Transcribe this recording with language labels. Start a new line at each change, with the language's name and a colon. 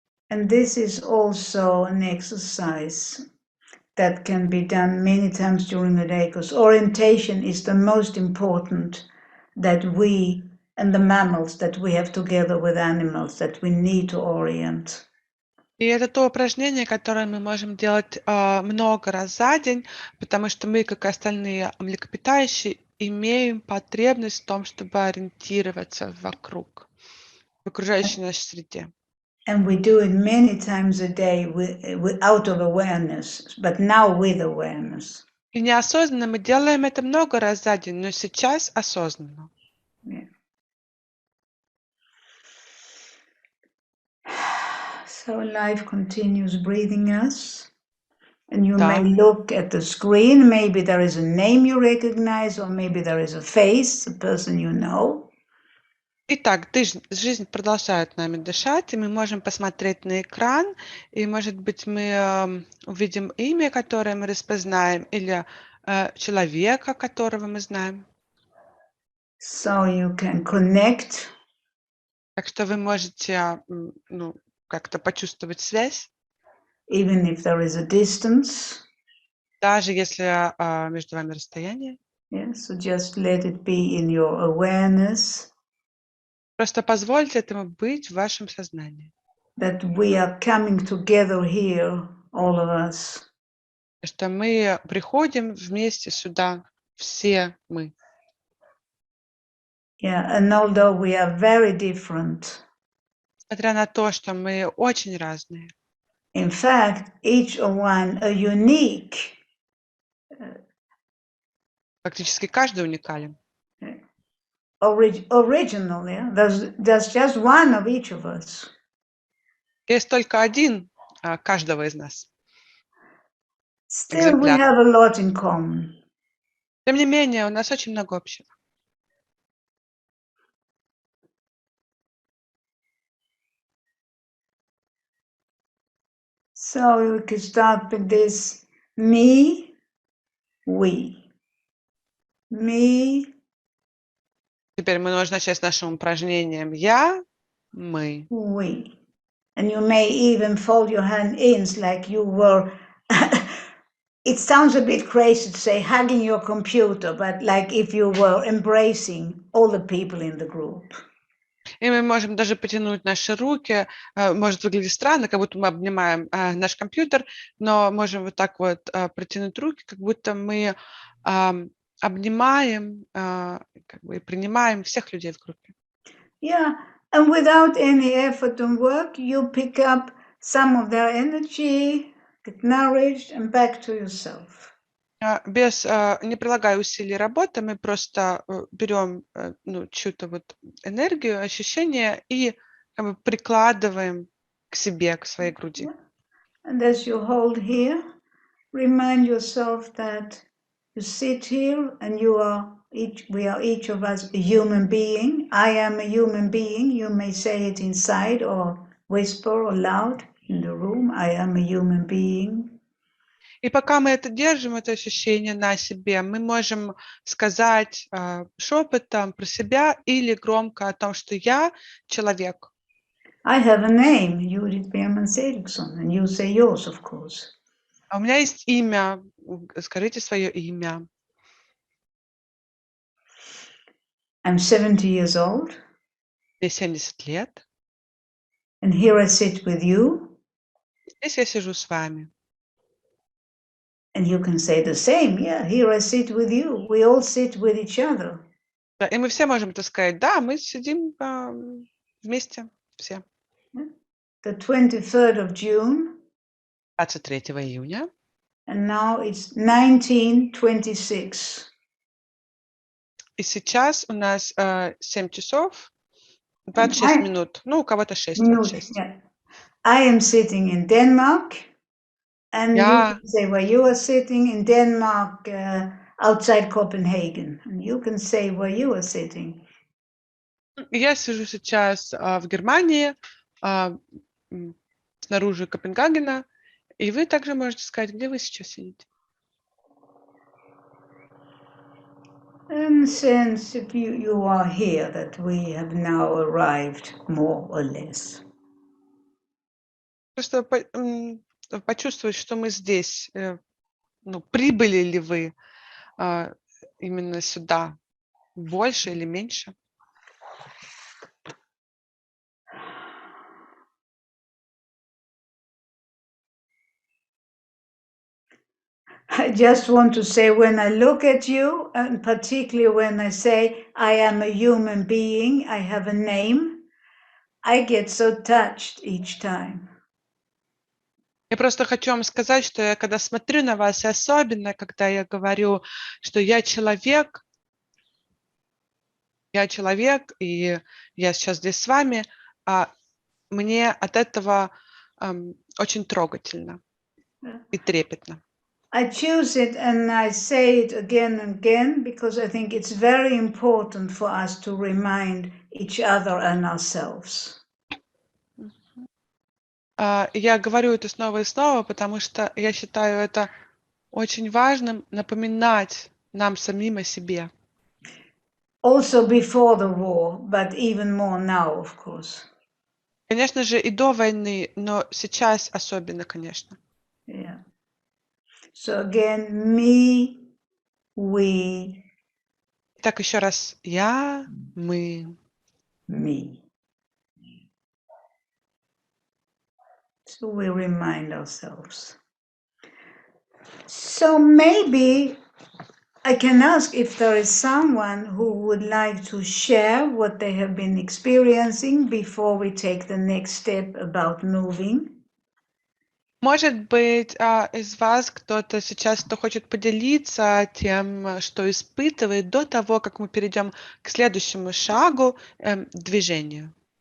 English: And this is also an exercise that can be done many times during the day, because orientation is the most important that we and the mammals that we have together with animals that we need to orient.
Russian: И это то упражнение, которое мы можем делать много раз за день, потому что мы, как и остальные млекопитающие, имеем потребность в том, чтобы ориентироваться вокруг, в окружающей нашей среде.
English: And we do it many times a day out of awareness, but now with awareness.
Russian: И неосознанно мы делаем это много раз за день, но сейчас осознанно.
English: Yeah. So life continues breathing us. And you may look at the screen, maybe there is a name you recognize, or maybe there is a face, a person you know.
Russian: Итак, жизнь продолжает нами дышать, и мы можем посмотреть на экран, и, может быть, мы увидим имя, которое мы распознаем, или человека, которого мы знаем.
English: So you can connect.
Russian: Так что вы можете как-то почувствовать связь.
English: Even if there is a distance.
Russian: Даже если между вами расстояние.
English: Yeah, so just let it be in your awareness.
Russian: Просто позвольте этому быть в вашем сознании.
English: That we are coming together here, all of us.
Russian: Что мы приходим вместе сюда, все мы.
English: Yeah, and although we are very different.
Russian: Несмотря на то, что мы очень разные.
English: In fact, each one a unique.
Russian: Практически каждый уникален.
English: Original, yeah? There's just one of each of us.
Russian: Есть только один каждого из нас.
English: Still, we have a lot in common.
Russian: Тем не менее, у нас очень много общего.
English: So we can start with this me, we. Me.
Russian: Теперь мы нужно начать с нашим упражнением я, мы.
English: We. And you may even fold your hand in like you were, it sounds a bit crazy to say hugging your computer, but like if you were embracing all the people in the group.
Russian: И мы можем даже потянуть наши руки. Может выглядеть странно, как будто мы обнимаем наш компьютер, но можем вот так вот протянуть руки, как будто мы обнимаем как бы, и принимаем всех людей в группе.
English: Yeah, and without any effort and work, you pick up some of their energy, get nourished, and back to yourself.
Russian: Не прилагая усилий работы, мы просто берем чью-то вот энергию, ощущения и как бы прикладываем к себе, к своей груди.
English: And as you hold here, remind yourself that you sit here and we are each of us a human being. I am a human being. You may say it inside or whisper or loud in the room. I am a human being.
Russian: И пока мы это держим, это ощущение на себе, мы можем сказать шепотом про себя или громко о том, что я человек.
English: I have a name, Джуді Берман Зелігсон, and you say yours, of course.
Russian: А у меня есть имя, скажите свое имя.
English: I'm 70 years old.
Russian: Мне 70 лет.
English: And here I sit with you.
Russian: Здесь я сижу с вами.
English: And you can say the same. Yeah, here I sit with you. We all sit with each other.
Russian: И мы все можем это сказать. Да, мы сидим вместе, все.
English: The 23rd of June.
Russian: 23 июня.
English: And now it's 19:26.
Russian: И сейчас у нас 7 часов 26 минут. Ну, у кого-то 6,
English: Minute, 26. yeah. I am sitting in Denmark, and you
Russian: Я,
English: can say where you are sitting in Denmark, outside Copenhagen. And you can say where you are sitting.
Russian: я сижу сейчас в Германии, снаружи Копенгагена, и вы также можете сказать, где вы сейчас сидите.
English: And since if you are here, that we have now arrived, more or less.
Russian: Просто почувствовать, что мы здесь. Ну, прибыли ли вы именно сюда? Больше или меньше?
English: I just want to say, when I look at you, and particularly when I say I am a human being, I have a name, I get so touched each time.
Russian: Я просто хочу вам сказать, что я когда смотрю на вас, и особенно когда я говорю, что я человек, и я сейчас здесь с вами, мне от этого очень трогательно и трепетно.
English: I choose it and I say it again and again because I think it's very important for us to remind each other and ourselves.
Russian: Я говорю это снова и снова, потому что я считаю это очень важным напоминать нам самим о себе.
English: Also before the war, but even more now, of course.
Russian: Конечно же, и до войны, но сейчас особенно, конечно.
English: Yeah. So again, me, we,
Russian: Так, еще раз. Я, мы.
English: me. So we remind ourselves. So maybe I can ask if there is someone who would like to share what they have been experiencing before we take the next step about moving.
Russian: Может быть, из вас кто-то сейчас, кто хочет поделиться тем, что испытывает до того, как мы перейдем к следующему шагу, движению.